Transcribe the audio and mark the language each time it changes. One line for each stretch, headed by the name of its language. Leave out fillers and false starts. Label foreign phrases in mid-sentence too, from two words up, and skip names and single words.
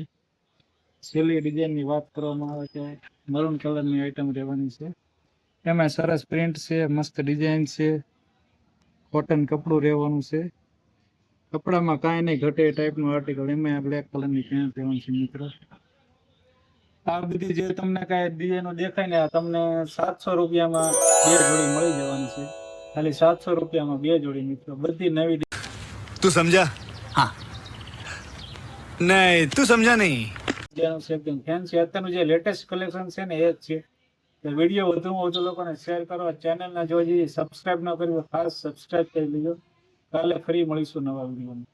Gujarati: છેલ્લી ડિઝાઇનની વાત કરવામાં આવે તો મરૂન કલરની આઈટમ રહેવાની છે, એમાં સરસ પ્રિન્ટ છે, મસ્ત ડિઝાઇન છે, કોટન કપડું રહેવાનું છે, કપડામાં કાંઈ નહીં ઘટે એ ટાઈપનું આર્ટિકલ, એમાં બ્લેક કલરની પેન્ટ રહેવાની છે મિત્રો। આ બધી જે તમને કાંઈ ડિઝાઇનો દેખાય ને આ તમને 700 રૂપિયામાં 2 જોડી મળી જવાની છે, ખાલી 700 રૂપિયામાં 2 જોડી મિત્રો, બધી નવી
Hindi: तू समझा? हाँ। नहीं तू समझा नहीं।
Gujarati: ડિઝાઇનો છે, એકદમ ફેન્સી અત્યારનું જે લેટેસ્ટ કલેક્શન છે ને એ જ છે। તો વિડીયો વધુમાં વધુ લોકોને શેર કરો, ચેનલને જો હજી સબસ્ક્રાઇબ ન કર્યું ખાસ સબસ્ક્રાઇબ કરી લેજો, કાલે ફરી મળીશું નવા વિડીયોમાં।